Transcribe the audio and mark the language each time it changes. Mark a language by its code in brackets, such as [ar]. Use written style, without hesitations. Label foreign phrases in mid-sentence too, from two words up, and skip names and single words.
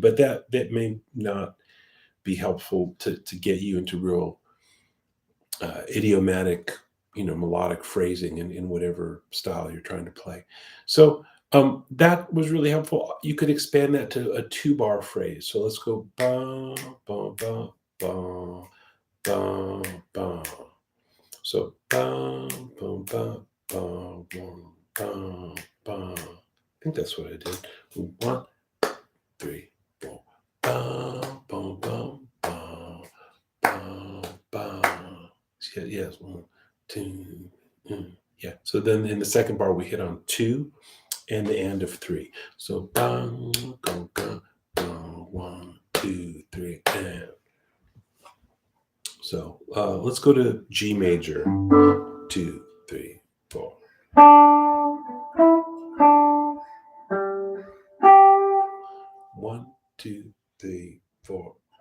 [en] But that may not be helpful to get you into real idiomatic, melodic phrasing in whatever style you're trying to play. So that was really helpful. You could expand that to a 2-bar phrase. So let's go ba ba ba ba ba ba. So ba ba ba ba ba ba. I think that's what I did. 1, 3, 4. Ba ba ba ba ba ba. Yes, 1, 2. Yeah. So then in the second bar we hit on 2 and the end of 3. So bang, go, go, go, 1, 2, 3, and. So let's go to G major. 2, 3, 4. 1, 2, 3, 4.